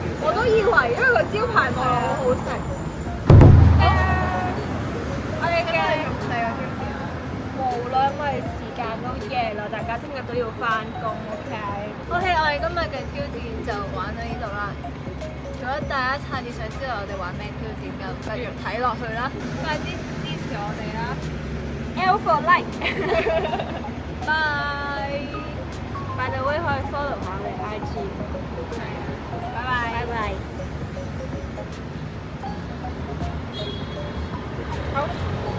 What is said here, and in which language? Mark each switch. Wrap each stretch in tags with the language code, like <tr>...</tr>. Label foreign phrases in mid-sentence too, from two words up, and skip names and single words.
<yue>我都以為，因為個招牌望落好好食。我哋嘅無論因為時間都夜啦，大家聽日都要翻工。OK，我哋今日嘅挑戰就玩到呢度啦。如果大家下次想知道我哋玩咩挑戰，就繼續睇落去啦。快啲支持我哋啦</yue> <en>L for like。</en> <yue>！Bye。</yue> <en>By the way，</en> <yue>可以 follow 下我哋 IG。拜拜。拜拜。好。</yue>